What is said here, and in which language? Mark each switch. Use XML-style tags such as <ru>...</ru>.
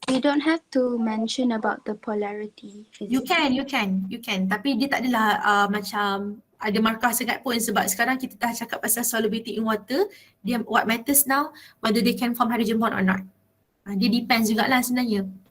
<en>We don't have to mention about the polarity. You can.</en> <ms>Tapi dia tak adalah macam ada markah sangat pun sebab sekarang kita dah cakap pasal solubility in water.</ms> <en>Dia what matters now whether they can form hydrogen bond or not.</en> <ms>Dia depends jugalah sebenarnya.</ms>